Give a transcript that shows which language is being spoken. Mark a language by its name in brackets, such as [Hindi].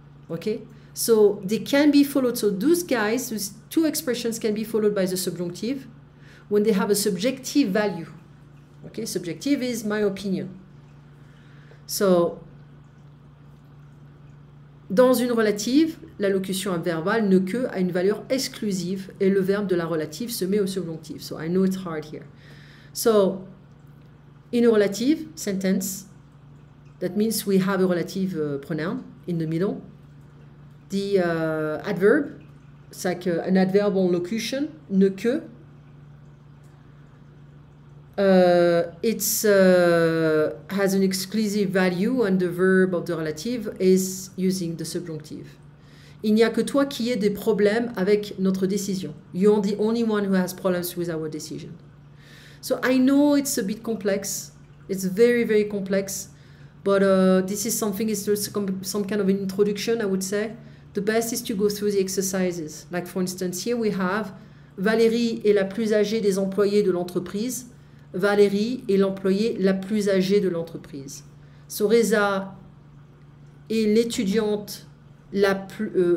[English] Okay, so they can be followed. So those guys, those two expressions can be followed by the subjunctive when they have a subjective value. Okay, subjective is my opinion. [French] So dans une relative, la locution adverbale ne que a une valeur exclusive et le verbe de la relative se met au subjonctif. [English] So I know it's hard here. So in a relative sentence, that means we have a relative pronoun in the middle. The adverb, it's like an adverb on locution, ne que. It has an exclusive value and the verb of the relative is using the subjunctive. [French] Il n'y a que toi qui aies des problèmes avec notre décision. [English] You're the only one who has problems with our decision. So I know it's a bit complex. It's very, very complex. But this is something, it's some kind of an introduction, I would say. The best is to go through the exercises. Like for instance, here we have [French] Valérie est la plus âgée des employés de l'entreprise. Valérie est l'employée la plus âgée de l'entreprise. So Reza est l'étudiante la plus...